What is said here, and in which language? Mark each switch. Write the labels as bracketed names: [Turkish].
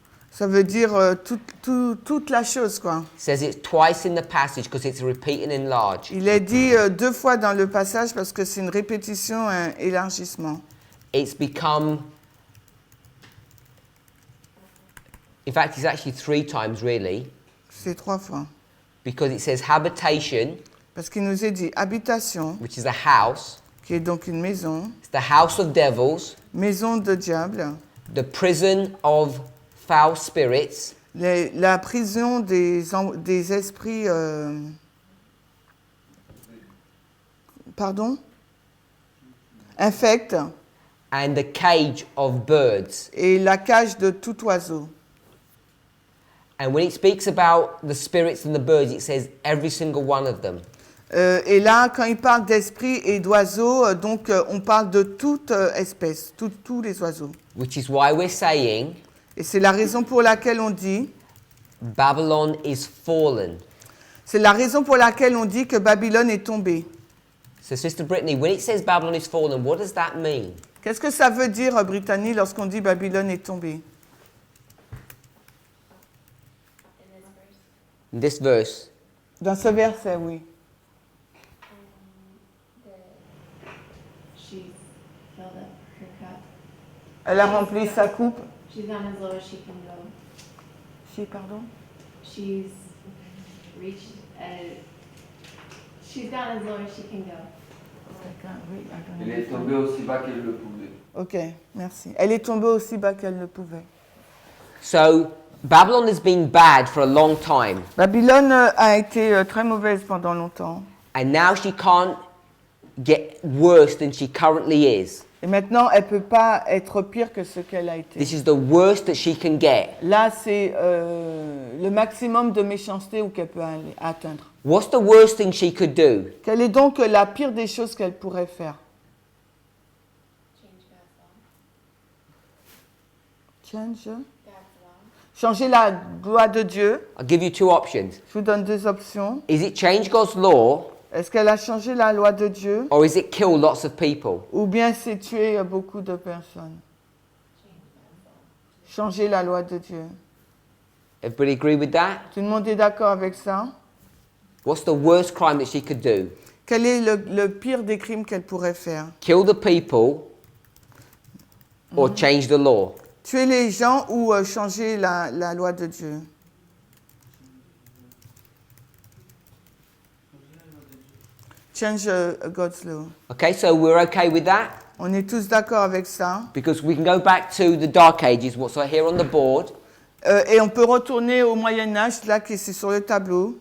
[French] Ça veut dire toute la chose, quoi. [English] It says it twice in the passage because it's repeating and large. [French] Il est dit 2 fois dans le passage parce que c'est une répétition, un élargissement. [English] It's become, in fact, it's actually 3 times really, [French] C'est 3 fois. [English] because it says habitation, [French] Parce qu'il nous est dit habitation, [English] which is a house. [French] qui est donc une maison, [English] It's the house of devils, [French] maison de diable, [English] the prison of foul spirits, [French] la prison des esprits... pardon? Infects, [English] and the cage of birds. [French] et la cage de tout oiseau. [English] And when it speaks about the spirits and the birds, it says every single one of them. [French] Et là, quand il parle d'esprits et d'oiseaux, donc on parle de toute espèce, tous les oiseaux. [English] Which is why we're saying [French] Et c'est la raison pour laquelle on dit [English] Babylon is fallen. [French] C'est la raison pour laquelle on dit que Babylone est tombée. [English] So, Sister Brittany, when it says Babylon is fallen, what does that mean? [French] Qu'est-ce que ça veut dire, Brittany, lorsqu'on dit Babylone est tombée? [English] in this verse. In this verse, [French] Dans ce verset, oui. [English] She's filled up her cup. [French] Elle a rempli sa coupe. [English] She's gone as low as she can go. [French] Pardon? [English] She's reached, she's gone as low as she can go. [French] Elle est tombée aussi bas qu'elle le pouvait. Ok, merci. Elle est tombée aussi bas qu'elle le pouvait. [English] so Babylon has been bad for a long time, [French] Babylone a été très mauvaise pendant longtemps. [English] and now she can't get worse than she currently is. [French] Et maintenant, elle ne peut pas être pire que ce qu'elle a été. [English] This is the worst that she can get. [French] Là, c'est le maximum de méchanceté où qu'elle peut atteindre. [English] What's the worst thing she could do? [French] Quelle est donc la pire des choses qu'elle pourrait faire? [English] Change God's law. Change. God's law. [French] Changer la loi de Dieu. [English] I'll give you two options. [French] Je vous donne deux options. [English] Is it change God's law, [French] Est-ce qu'elle a changé la loi de Dieu [English] or is it kill lots of people? [French] ou bien c'est tuer beaucoup de personnes? Changer la loi de Dieu. [English] Everybody agree with that? [French] Tout le monde est d'accord avec ça? [English] What's the worst crime that she could do? [French] Quel est le pire des crimes qu'elle pourrait faire? [English] Kill the people or change the law? [French] Tuer les gens ou changer la loi de Dieu? [English] Change God's law. Okay, so we're okay with that? [French] On est tous d'accord avec ça. [English] Because we can go back to the Dark Ages, what's here on the board, [French] Et on peut retourner au Moyen-Âge, là, qui c'est sur le tableau.